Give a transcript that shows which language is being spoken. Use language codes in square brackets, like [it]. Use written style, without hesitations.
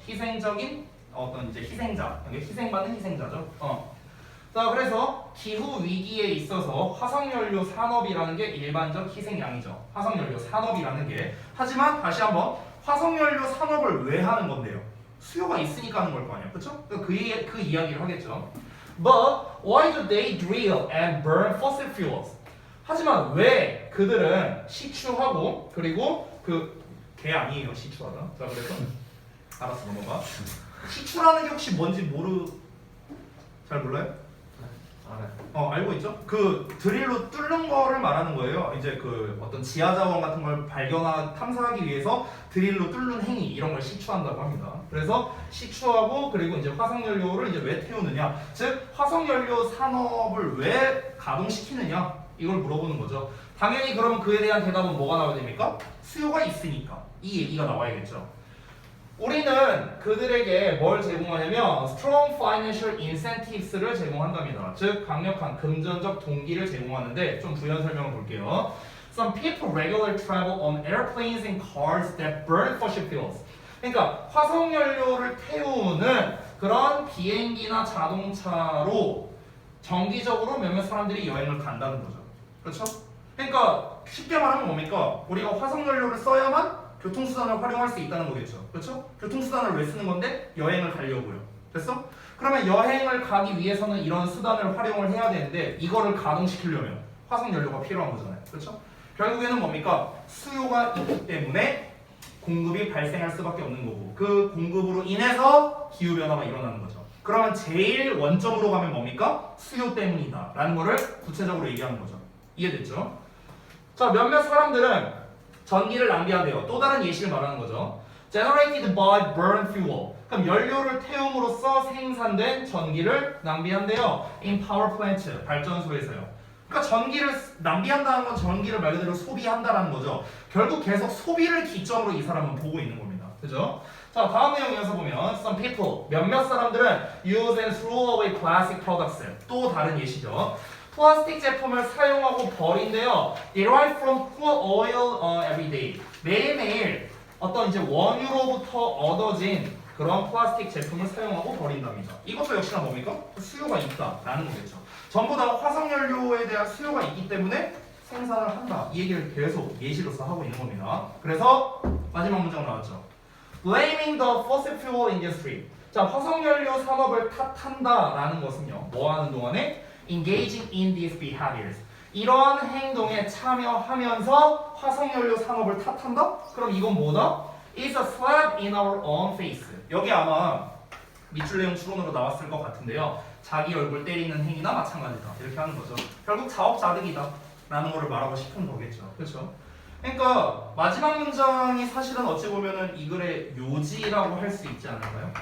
[ko] 희생적인 어떤 이제 희생자, 이게 희생받는 희생자죠. 자, 그래서 기후 위기에 있어서 화석연료 산업이라는 게 일반적 희생양이죠. 화석연료 산업이라는 게. 하지만 다시 한번 화석연료 산업을 왜 하는 건데요? 수요가 있으니까 하는 걸 거 아니야, 그렇죠? 그 이야기를 하겠죠. [en] But why do they drill and burn fossil fuels? [ko] 하지만 왜 그들은 시추하고 그리고 개 아니에요, 시추하다. 자, 그래서 알았어, 넘어가. 시추라는 게 혹시 뭔지 잘 몰라요? 알아요. 알고 있죠? 그 드릴로 뚫는 거를 말하는 거예요. 이제 그 어떤 지하 자원 같은 걸 탐사하기 위해서 드릴로 뚫는 행위 이런 걸 시추한다고 합니다. 그래서 시추하고 그리고 이제 화석연료를 이제 왜 태우느냐, 즉 화석연료 산업을 왜 가동시키느냐 이걸 물어보는 거죠. 당연히 그럼 그에 대한 대답은 뭐가 나와야 됩니까? 수요가 있으니까 이 얘기가 나와야겠죠. 우리는 그들에게 뭘 제공하냐면 [en] strong financial incentives [ko] 를 제공한답니다. 즉 강력한 금전적 동기를 제공하는데 좀 부연 설명을 볼게요. [en] Some people regularly travel on airplanes and cars that burn fossil fuels. [ko] 그러니까 화석연료를 태우는 그런 비행기나 자동차로 정기적으로 몇몇 사람들이 여행을 간다는 거죠. 그렇죠? 그러니까 쉽게 말하면 뭡니까? 우리가 화석연료를 써야만 교통수단을 활용할 수 있다는 거겠죠. 그렇죠? 교통수단을 왜 쓰는 건데? 여행을 가려고요. 됐어? 그러면 여행을 가기 위해서는 이런 수단을 활용을 해야 되는데 이거를 가동시키려면 화석연료가 필요한 거잖아요. 그렇죠? 결국에는 뭡니까? 수요가 있기 때문에 공급이 발생할 수밖에 없는 거고 그 공급으로 인해서 기후변화가 일어나는 거죠. 그러면 제일 원점으로 가면 뭡니까? 수요 때문이다 라는 거를 구체적으로 얘기하는 거죠. 이해됐죠? 자, 몇몇 사람들은 전기를 낭비한대요. 또 다른 예시를 말하는 거죠. [en] Generated by burn fuel. [ko] 그럼 연료를 태움으로써 생산된 전기를 낭비한대요. [en] In power plant, [ko] 발전소에서요. 그러니까 전기를 낭비한다는 건 전기를 말 그대로 소비한다라는 거죠. 결국 계속 소비를 기점으로 이 사람은 보고 있는 겁니다. 그죠? 자, 다음 내용 이어서 보면 [en] some people, [ko] 몇몇 사람들은 [en] use and throw away plastic products. [ko] 또 다른 예시죠. 플라스틱 제품을 사용하고 버린대요. [en] Derive from poor oil every day. [ko] 매일매일 어떤 이제 원유로부터 얻어진 그런 플라스틱 제품을 사용하고 버린답니다. 이것도 역시나 뭡니까? 수요가 있다라는 거겠죠. 전부 다 화석연료에 대한 수요가 있기 때문에 생산을 한다. 이 얘기를 계속 예시로서 하고 있는 겁니다. 그래서 마지막 문장 나왔죠. [en] Blaming the fossil fuel industry. [ko] 자, 화석연료 산업을 탓한다라는 것은요. 뭐 하는 동안에? [en] Engaging in these behaviors. [ko] 이러한 행동에 참여하면서 화석연료 산업을 탓한다? 그럼 이건 뭐다? [en] It's a slap in our own face. [ko] 여기 아마 밑줄 내용 추론으로 나왔을 것 같은데요. 자기 얼굴 때리는 행위나 마찬가지다. 이렇게 하는 거죠. 결국 자업자득이다 라는 거를 말하고 싶은 거겠죠. 그렇죠? 그러니까 마지막 문장이 사실은 어찌 보면은 이 글의 요지라고 할 수 있지 않을까요?